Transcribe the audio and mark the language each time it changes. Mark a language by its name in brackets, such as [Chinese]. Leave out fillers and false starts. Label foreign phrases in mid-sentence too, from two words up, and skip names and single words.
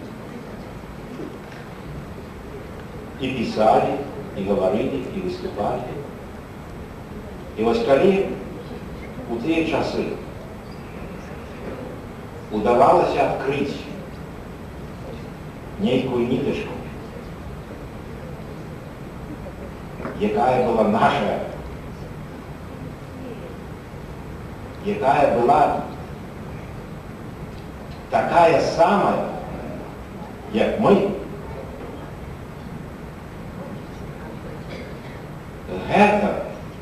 [Russian] И писали, и говорили, и выступали. И вот коли у те часы удавалось открыть некую ниточку, [Belarusian] якая была наша, якая была такая самая, як мы, гэта